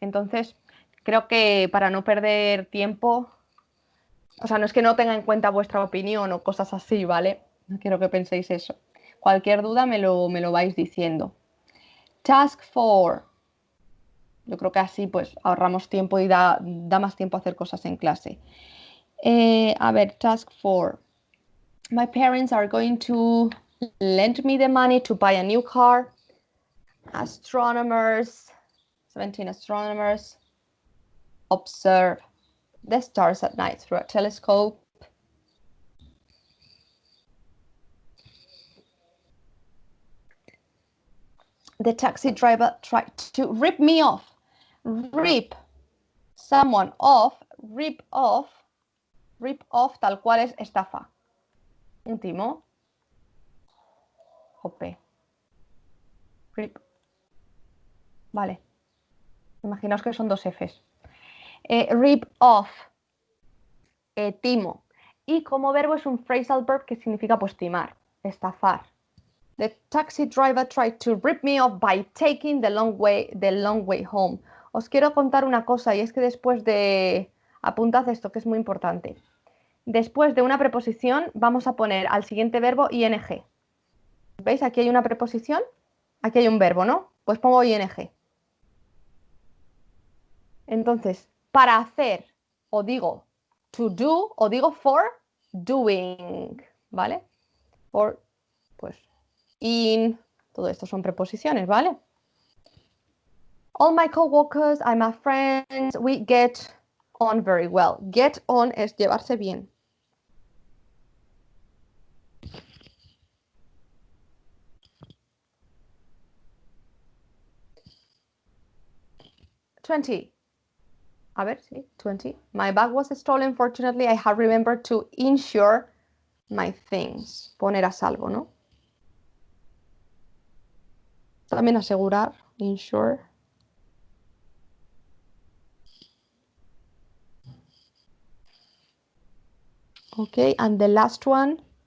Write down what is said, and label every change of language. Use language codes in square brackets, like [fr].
[es] Entonces, creo que para no perder tiempo, o sea, no es que no tenga en cuenta vuestra opinión o cosas así, ¿vale? No quiero que penséis eso. Cualquier duda me lo vais diciendo. [en] Task 4. [es] Yo creo que así pues ahorramos tiempo y da más tiempo a hacer cosas en clase. A ver, [en] task 4. My parents are going to lend me the money to buy a new car. Astronomers, 17 astronomers, observe the stars at night through a telescope. The taxi driver tried to rip me off. Rip someone off, rip off [es] tal cual es estafa. Un timo. Jope. Rip. Vale. Imaginaos que son dos Fs. [en] Rip off. [es] Timo. Y como verbo es un phrasal verb que significa pues timar, estafar. [en] The taxi driver tried to rip me off by taking the long way home. [es] Os quiero contar una cosa y es que después de... Apuntad esto que es muy importante. Después de una preposición vamos a poner al siguiente verbo ing. ¿Veis? Aquí hay una preposición, aquí hay un verbo, ¿no? Pues pongo ing. Entonces, para hacer, o digo [en] to do, [es] o digo [en] for doing, [es] ¿vale? For, pues, in, todo esto son preposiciones, ¿vale? [en] All my coworkers and my friends, we get on very well. Get on [es] es llevarse bien. A ver, sí, [en] 20. My bag was stolen. Fortunately, I have remembered to insure my things. [es] Poner a salvo, ¿no? También asegurar, insure. [en] Okay, and the last one.